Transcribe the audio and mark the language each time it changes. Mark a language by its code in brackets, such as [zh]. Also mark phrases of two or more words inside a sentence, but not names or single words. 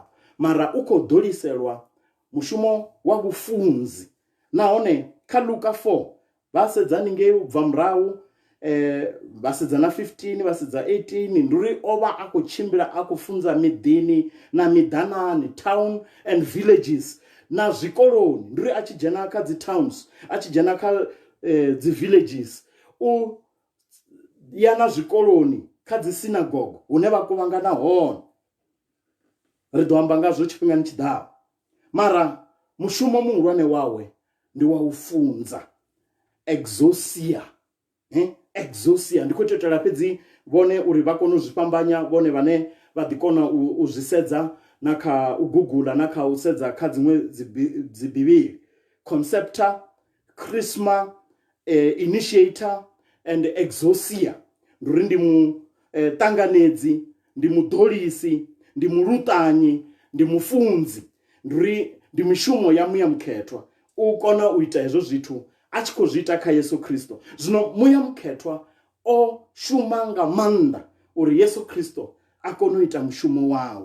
[ve] Mara u khou ḓoliselwa mushumo wa vhufunzi. Nahone kha Luka 4 vha sedza ningei u bva murahu, vha sedza na 15, vha sedza 18, ndi uri o vha a khou tshimbila a khou funza miḓini na miḓanani, [en] town and villages, [ve] na zwikoloni. Ndi uri a tshi dzhena kha dzi towns, a tshi dzhena kha dzi villages, u ya na zwikoloni, kha dzi synagogue hune vha kuvhangana hone. Ri ḓo amba ngazwo tshifhingani tshiḓaho. Mara mushumo muhulwane wawe ndi wa u funza, exousia. Exousia ndi khou tetela fhedzi vhone uri vha kone u zwi fhambanya, vhone vhane vha ḓi kona u zwi sedza na kha u Google na kha u sedza kha dziṅwe dzi bivhili. [en] Conceptor, Christmas, initiator and exousia. [ve] Ndi uri ndi muṱanganedzi, ndi muḓolisi, ndi muluṱanyi, ndi mufunzi. Ndi uri ndi mishumo ya muyamukhethwa u kona u ita hezwo zwithu a tshi khou zwi ita kha Yesu Kristo. Zwino muyamukhethwa o shuma nga maanḓa uri Yesu Kristo a kone u ita mushumo wawe.